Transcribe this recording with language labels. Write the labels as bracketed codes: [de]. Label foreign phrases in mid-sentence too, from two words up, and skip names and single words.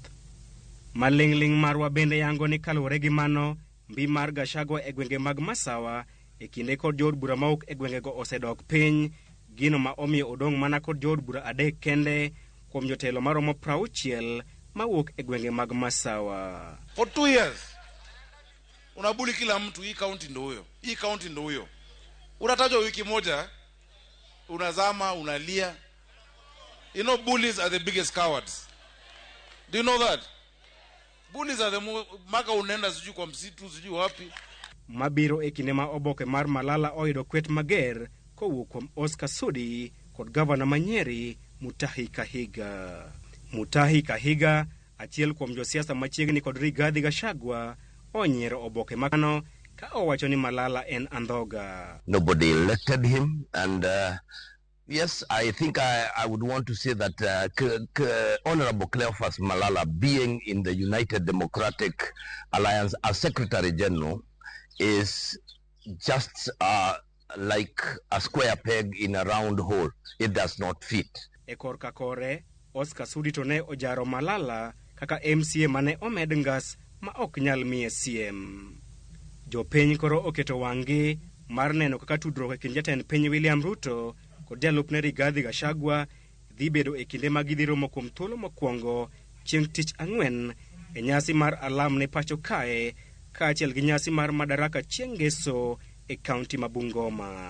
[luo] Maling'ling marwa bende yango ni kaluwore gi mano, mbi mar Gachagua e gwenge mag Masawa e kinde kod jood bura maok e gwengego osedok piny, gino ma omiyo odong' mana kod jood bura 3 kende kuom jotelo maromo 60 mawuok e gwenge mag Masawa. [sw] For 2 years unabuli kila mtu, hii kaunti ndo huyo, hii kaunti ndo huyo. Unatajwa wiki moja unazama, unalia. [en] You know bullies are the biggest cowards. Do you know that? Bullies are the [sw] maka unenda sijui kwa msitu sijui wapi. [luo] Mabiro e kinde ma oboke mar Malala oyudo kwet mager kowuok kuom Oscar Sudi kod gavana Manyeri Mutahi Kahiga. Mutahi Kahiga, achiel kuom josiasa machiegni kod Rigathi Gachagua, onyiero oboke makano ka owacho ni Malala en andhoga. [en] Nobody elected him, and yes, I think I would want to say that Honorable Cleophas Malala, being in the United Democratic Alliance as Secretary General, is just like a square peg in a round hole. It does not fit. [luo] E korka kore, Oscar Sudi to ne ojaro Malala kaka MCA mane omed ngas ma ok nyal miye CM. Jopiny koro oketo wang'gi mar neno kaka tudruok e kind jatend piny William Ruto kod jalupne Rigathi Gachagua dhi bedo e kinde ma gidhi romo kuom thuolo mokwongo chieng' tich ang'wen e nyasi mar alam ne pacho kae, kaachiel gi nyasi mar Madaraka chieng' Ngeso e kaunti ma Bungoma.